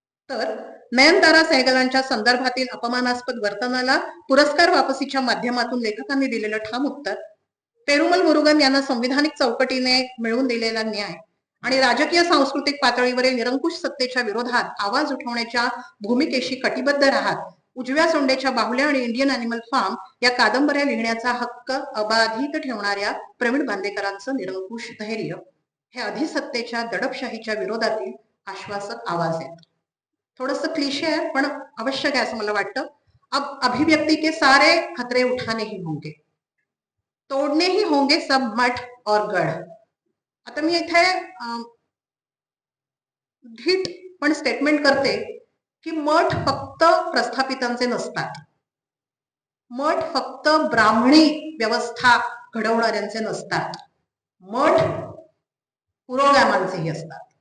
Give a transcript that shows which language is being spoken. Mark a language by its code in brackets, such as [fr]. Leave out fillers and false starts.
[mr] तर नयनतारा सहगलांच्या संदर्भातील अपमानास्पद वर्तनाला पुरस्कार वापसीच्या माध्यमातून लेखकांनी दिलेलं ठाम उत्तर, पेरुमल मुरुगन यांना संविधानिक चौकटीने मिळवून दिलेला न्याय आणि राजकीय सांस्कृतिक पातळीवरील निरंकुश सत्तेच्या विरोधात आवाज उठवण्याच्या भूमिकेशी कटिबद्ध राहत उजव्या सोंडेच्या बाहुल्या आणि इंडियन अॅनिमल फार्म या कादंबऱ्या लिहिण्याचा हक्क अबाधित ठेवणाऱ्या प्रवीण बांदेकरांचं निरंकुश धैर्य हे अधिसत्तेच्या दडपशाहीच्या विरोधातील आश्वासक आवाज आहेत. थोडस क्लिशे आहे पण आवश्यक आहे असं मला वाटतं. [hi] अब अभिव्यक्ती के सारे खतरे उठाने ही होंगे, तोडणे ही होंगे सब मठ और गढ़. [mr] आता मी इथे धीट पण स्टेटमेंट करते की मठ फक्त प्रस्थापितांचे नसतात, मठ फक्त ब्राह्मणी व्यवस्था घडवणाऱ्यांचे नसतात, मठ पुरोगामांचेही असतात.